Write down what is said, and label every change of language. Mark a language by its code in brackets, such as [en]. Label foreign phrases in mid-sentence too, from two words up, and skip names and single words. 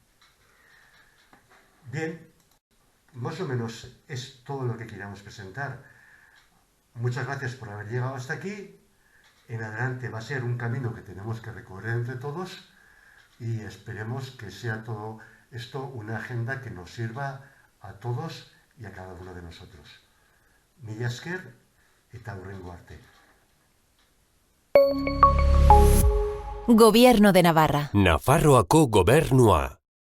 [es] Bien, más o menos es todo lo que queríamos presentar. Muchas gracias por haber llegado hasta aquí. En adelante va a ser un camino que tenemos que recorrer entre todos, y esperemos que sea todo esto una agenda que nos sirva a todos y a cada uno de nosotros. [eu] Mila esker eta hurrengo arte. [es] Gobierno de Navarra. [eu] Nafarroako gobernua.